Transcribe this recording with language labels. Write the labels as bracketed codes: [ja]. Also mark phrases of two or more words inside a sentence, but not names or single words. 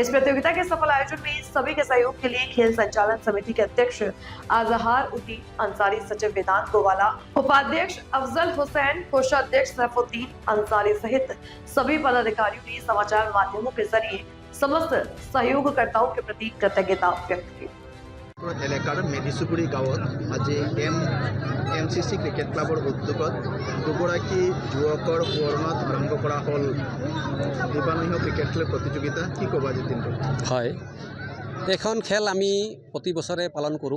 [hi] इस प्रतियोगिता के सफल आयोजन में सभी के सहयोग के लिए खेल संचालन समिति के अध्यक्ष अजहर उद्दीन अंसारी, सचिव वेदांत गोवाला, उपाध्यक्ष अफजल हुसैन, कोषाध्यक्ष सैफुद्दीन अंसारी सहित सभी पदाधिकारियों ने समाचार माध्यमों के जरिए समस्त सहयोगकर्ताओं के प्रति कृतज्ञता व्यक्त की। [as] এলেকাৰ মেডিচুবুৰী গাঁৱত আজি এমচিচি ক্ৰিকেট ক্লাবৰ উদ্যোগত দুগৰাকী যুৱকৰ সোঁৱৰণত আৰম্ভ কৰা হ'ল দিবানৈশ ক্ৰিকেট খেল প্ৰতিযোগিতা। কি ক'ব আজিৰ দিনটো? হয়, এখন খেল আমি প্ৰতি বছৰে পালন কৰোঁ।